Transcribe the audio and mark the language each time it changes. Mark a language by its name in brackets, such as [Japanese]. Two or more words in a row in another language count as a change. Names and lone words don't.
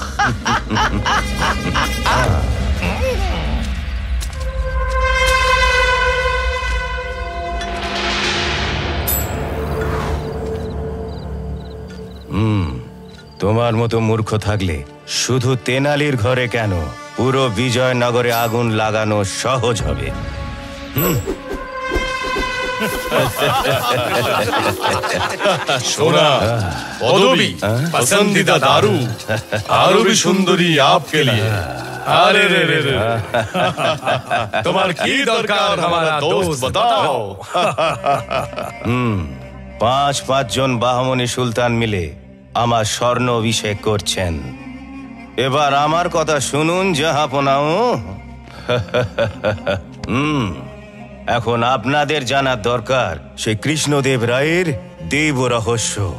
[Bangla] তোমার মতো মূর্খ থাকলে শুধু তেনালির ঘরে কেন, পুরো বিজয়নগরে আগুন লাগানো সহজ হবে। [Hindi] सोना पदवी पसंदीदा दारू दारू भी सुंदरी आपके लिए। अरे रे रे रे तुम्हार की दरकार हमारा दोस्त बताओ। [Bangla] 5 জন বাহমনি সুলতান মিলে আমার স্বর্ণ অভিষেক করছেন। এবার আমার কথা শুনুন জাহাপনাও। এখন আপনাদের জানার দরকার সেই কৃষ্ণদেব রায়ের দেব রহস্য।